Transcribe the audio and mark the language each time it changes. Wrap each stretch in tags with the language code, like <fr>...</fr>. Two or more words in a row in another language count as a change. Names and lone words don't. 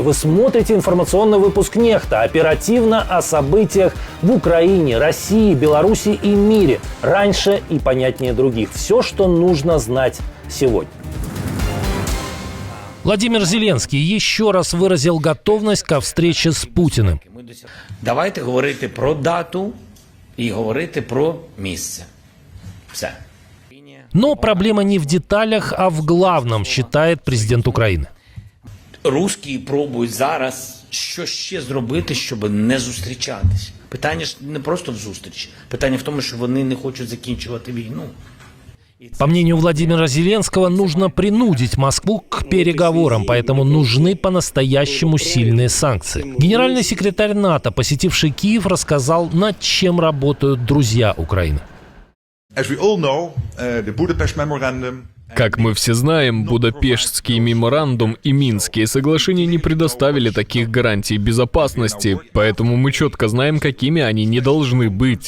<ru>Вы смотрите информационный выпуск «Нехта». Оперативно о событиях в Украине, России, Беларуси и мире. Раньше и понятнее других. Все, что нужно знать сегодня. Владимир Зеленский еще раз выразил готовность ко встрече с Путиным.</ru> <uk>Давайте говорити про дату і говорити про місце. Все.</uk> <ru>Но проблема не в деталях, а в главном, считает президент Украины.</ru> <uk>Русські пробують зараз що ще зробити, щоб не зустрічатись. Питання ж не просто в зустрічі. Питання в тому, що вони не хочуть закінчувати війну.</uk> <ru>По мнению Владимира Зеленского, нужно принудить Москву к переговорам, поэтому нужны по-настоящему сильные санкции. Генеральный секретарь НАТО, посетивший Киев, рассказал, над чем работают друзья Украины. Как мы все знаем, Будапештский меморандум и Минские соглашения не предоставили таких гарантий безопасности, поэтому мы четко знаем, какими они не должны быть.</ru>